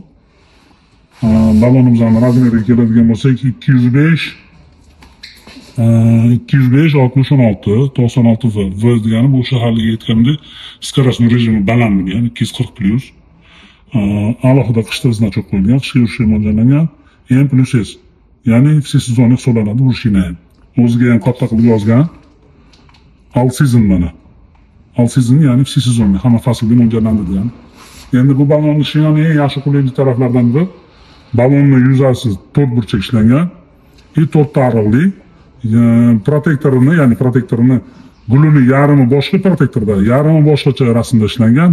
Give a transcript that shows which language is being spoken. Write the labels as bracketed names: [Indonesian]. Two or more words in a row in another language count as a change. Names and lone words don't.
[Uzbek] Balonimizning razmeriga keladigan bo'lsak 205 60 16 96 V degani bu o'sha haliga aytgandek скоростной rejimi baland bo'lgan 240+. Alohida qishda значок qo'yilgan, qishga yurishga mo'ljallangan. M+S, ya'ni всесезонный hisoblanadi bu shina ham. O'ziga ham katta qilib yozgan. [English] All season [Uzbek] mana. [English] All season [Uzbek] ya'ni всесезонный, hamma faslga mo'ljallanadigan. Endi bu balonni shinani eng yaxshi qulaylik taraflaridan biri balonni yuzasi to'rt burchak ishlangan, to'rtta ariqli, protektorini, ya'ni protektorini gulini yarmi boshqa protektorda, yarmi boshqacha rasmda ishlangan.